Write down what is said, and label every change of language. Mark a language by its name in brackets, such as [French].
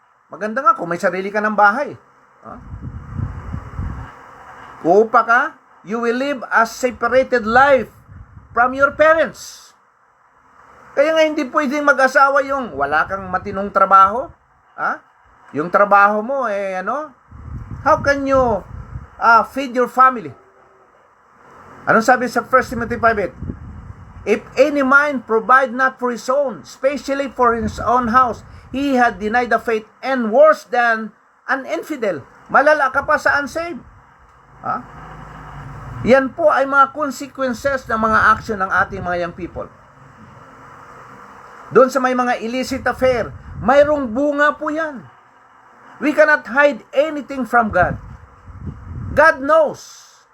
[Filipino] Maganda nga kung may sarili ka ng bahay. Uupa ka, [English] you will live a separated life from your parents. [Filipino] Kaya nga hindi pwedeng mag-asawa yung wala kang matinong trabaho. Yung trabaho mo, [English] how can you feed your family? [Filipino] Anong sabi sa [English] 1 Timothy 5:8? If any man provide not for his own, especially for his own house, he had denied the faith and worse than an infidel. [Filipino] Malala ka pa sa unsaved. Yan po ay mga consequences ng mga action ng ating mga young people. Doon sa may mga illicit affair, mayroong bunga po yan. [English] We cannot hide anything from God. God knows.